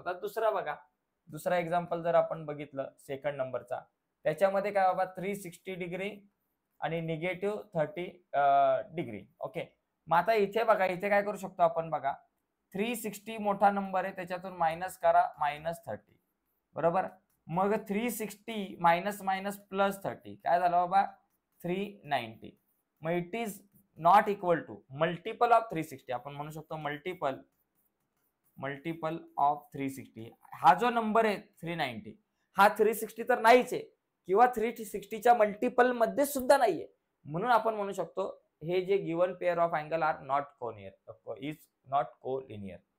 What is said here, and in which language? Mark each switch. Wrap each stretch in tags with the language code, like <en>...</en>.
<mr>आता दुसरा बघा, दुसरा एक्झाम्पल जर आपण बघितलं सेकंड नंबरचा, त्याच्यामध्ये काय बाबा 360 डिग्री आणि निगेटिव्ह 30 डिग्री. ओके, मग आता इथे बघा, इथे काय करू शकतो आपण, बघा 360 मोठा नंबर आहे त्याच्यातून मायनस करा -30, बरोबर. मग 360 मायनस मायनस प्लस 30 काय झालं बाबा 390.</mr> <en>मग it is not equal to multiple of 360.</en> <mr>आपण म्हणू शकतो मल्टिपल ऑफ 360. हा जो नंबर आहे 390 हा 360 तर नाहीच आहे किंवा 360च्या मल्टिपल मध्ये सुद्धा नाहीये. म्हणून आपण म्हणू शकतो हे जे</mr> <en>given pair of angle are not collinear</en> <mr>is not collinear.</mr>